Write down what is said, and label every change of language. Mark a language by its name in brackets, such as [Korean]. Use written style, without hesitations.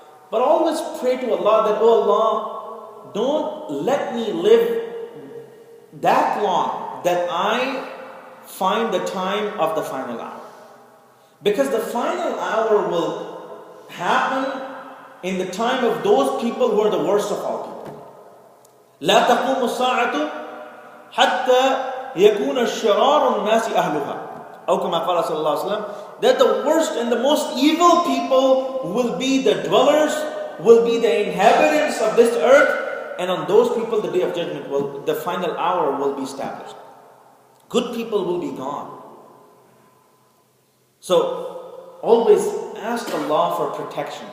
[English] But always pray to Allah that, oh Allah, don't let me live that long that I find the time of the final hour. Because the final hour will happen in the time of those people who are the worst of all people. [Arabic] لا تقوم الساعة حتى يكون الشرار الناس أهلها. أو كما قال صلى الله عليه وسلم, [English] that the worst and the most evil people will be the dwellers, will be the inhabitants of this earth, and on those people the day of judgment will, the final hour will be established. Good people will be gone. So always ask Allah for protection.